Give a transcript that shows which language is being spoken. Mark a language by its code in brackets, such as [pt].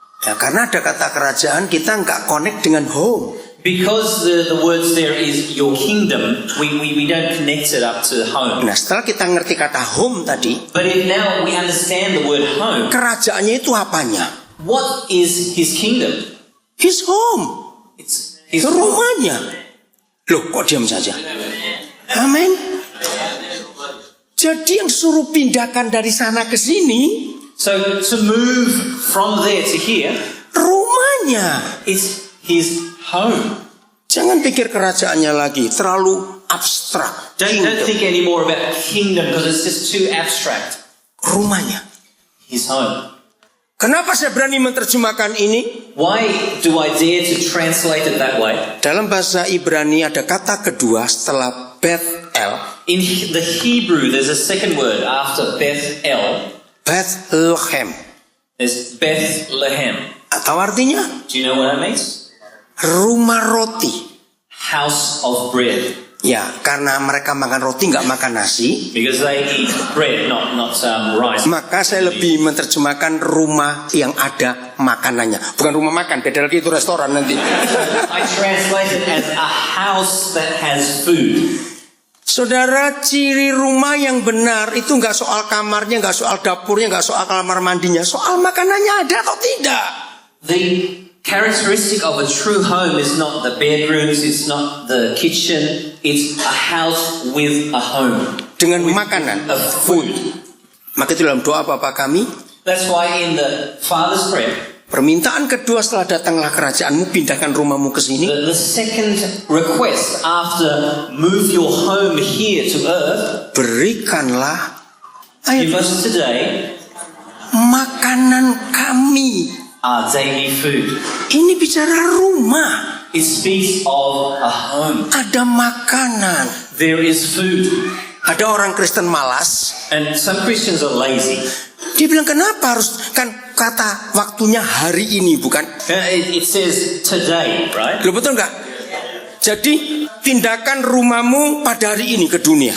[id] Ya, karena ada kata kerajaan, kita nggak connect dengan home. [en] Because the words there is your kingdom, we don't connect it up to home. [id] Nah, setelah kita ngerti kata home tadi, [en] But if now we understand the word home, [id] kerajaannya itu apanya? [en] what is his kingdom? His home. It's his home. [id] Rumahnya. Loh, kok diam saja? Amin. Jadi yang suruh pindahkan dari sana ke sini, [en] So to move from there to here [id] rumahnya. [en] is his home. [id] Jangan pikir kerajaannya lagi, terlalu abstrak. [en] Don't think anymore about kingdom because it's just too abstract. [id] Rumahnya. [en] His home. [id] Kenapa saya berani menerjemahkan ini? [en] Why do I dare to translate it that way? [id] Dalam bahasa Ibrani ada kata kedua setelah Bethel. [en] In the Hebrew, there's a second word after Beth-El. [id] Bethlehem. [en] There's Bethlehem. [id] Atau artinya [en] Do you know what that means? [id] rumah roti. [en] House of bread. [id] Ya, karena mereka makan roti nggak makan nasi, [en] Because they eat bread, not rice. [id] maka saya lebih menerjemahkan rumah yang ada makanannya. Bukan rumah makan, beda lagi itu restoran nanti. [en] I translate it as a house that has food. [id] Saudara, ciri rumah yang benar itu nggak soal kamarnya, nggak soal dapurnya, nggak soal kamar mandinya, soal makanannya ada atau tidak. [en] The characteristic of a true home is not the bedrooms, it's not the kitchen, it's a house with a home. [id] Dengan makanan, [en] Of food. [id] maka itu dalam doa Bapa kami, [en] That's why in the Father's prayer, [id] permintaan kedua setelah datanglah kerajaanmu, pindahkan rumahmu ke sini. [en] the second request after move your home here to earth, [id] Berikanlah [en] give us today [id] makanan kami. [en] our daily food. [id] Ini bicara rumah. [en] It speaks of a home. [id] Ada makanan. [en] There is food. [id] Ada orang Kristen malas. [en] And some Christians are lazy. [id] Dia bilang kenapa harus, kan kata waktunya hari ini bukan? [en] It says today, right? [id] Loh, betul nggak? Jadi pindahkan rumahmu pada hari ini ke dunia.